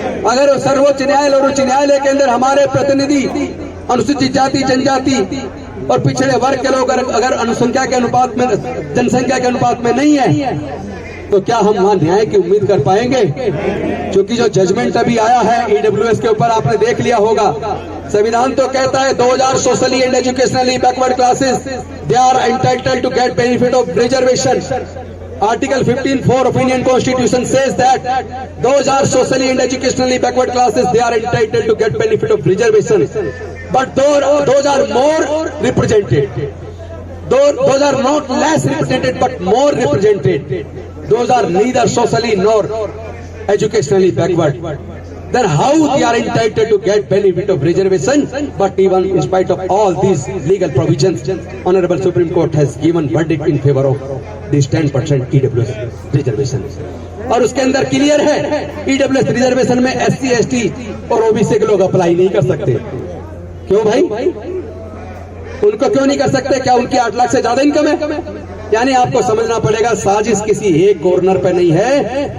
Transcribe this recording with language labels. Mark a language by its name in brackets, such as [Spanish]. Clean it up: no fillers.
[Hindi] अगर सर्वोच्च न्यायालय और उच्च न्यायालय के अंदर हमारे प्रतिनिधि अनुसूचित जाति, जनजाति और पिछड़े वर्ग के लोग अगर अनुसंख्या के अनुपात में, जनसंख्या के अनुपात में नहीं है, तो क्या हम वहां न्याय की उम्मीद कर पाएंगे? क्योंकि जो जजमेंट अभी आया है ईडब्ल्यूएस के ऊपर, आपने देख लिया होगा। संविधान तो कहता है [English] 2000 socially and educationally backward classes they are entitled to get benefit of reservation. Article 15(4) of Indian Constitution says that those are socially and educationally backward classes, they are entitled to get benefit of reservation. But those are more represented. Those are not less represented, but more represented. Those are neither socially nor educationally backward. Then how they are entitled to get benefit of reservation? But even in spite of all these legal provisions, Honorable Supreme Court has given verdict in favor of this 10% EWS reservation. [Hindi] और उसके अंदर clear है, EWS reservation में SC, ST और OBC के लोग apply नहीं कर सकते। क्यों भाई? उनको क्यों नहीं कर सकते? क्या उनकी 8 लाख से ज्यादा इनकम है? यानी आपको समझना पड़ेगा, साजिश किसी एक कॉर्नर पे नहीं है।